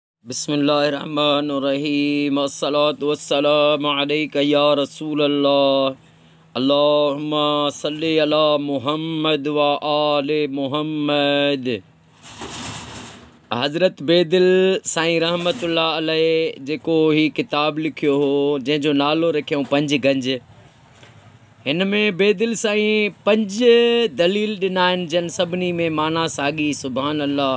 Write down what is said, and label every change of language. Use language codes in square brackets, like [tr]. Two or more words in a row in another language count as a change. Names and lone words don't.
[ar] بسم الله الرحمن الرحيم الصلاة والسلام عليك يا رسول الله اللهم صل على محمد وآل محمد. [sd] हज़रत बेदिल साईं [ar] رحمة الله عليه [sd] जेको ही किताब लिखियो हो जंहिंजो नालो रखियऊं पंज गंज। हिन में बेदिल साईं पंज दलील ॾिना आहिनि जन सभिनी में माना साॻी [ar] سبحان الله.